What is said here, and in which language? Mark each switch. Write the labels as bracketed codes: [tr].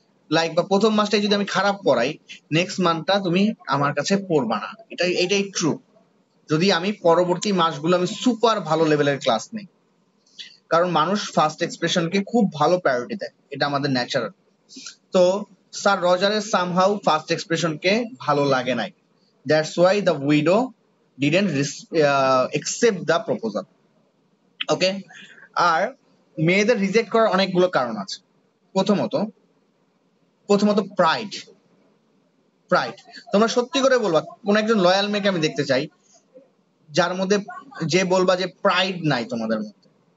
[bn] Like বা প্রথম মাসটাই যদি আমি খারাপ পড়াই, নেক্সট মান্থটা তুমি আমার কাছে পড়বা না, এটাই ট্রু। যদি আমি পরবর্তী মাসগুলো আমি সুপার ভালো লেভেলের ক্লাস নেই, কারণ মানুষ ফার্স্ট এক্সপ্রেশনকে খুব ভালো প্রায়োরিটি দেয়, এটা আমাদের ন্যাচারাল। তো স্যার রজারের সামহাউ ফার্স্ট এক্সপ্রেশনকে ভালো লাগে নাই। [en] That's why the widow didn't accept the proposal. [bn] ওকে, আর মেয়েদের রিজেক্ট করার অনেকগুলো কারণ আছে। প্রথমত প্রথমত প্রাইড। প্রাইড, তোমরা সত্যি করে বলবা কোন একজন লয়াল মেয়েকে আমি দেখতে চাই যার মধ্যে, যে বলবা যে প্রাইড নাই তোমাদের মধ্যে।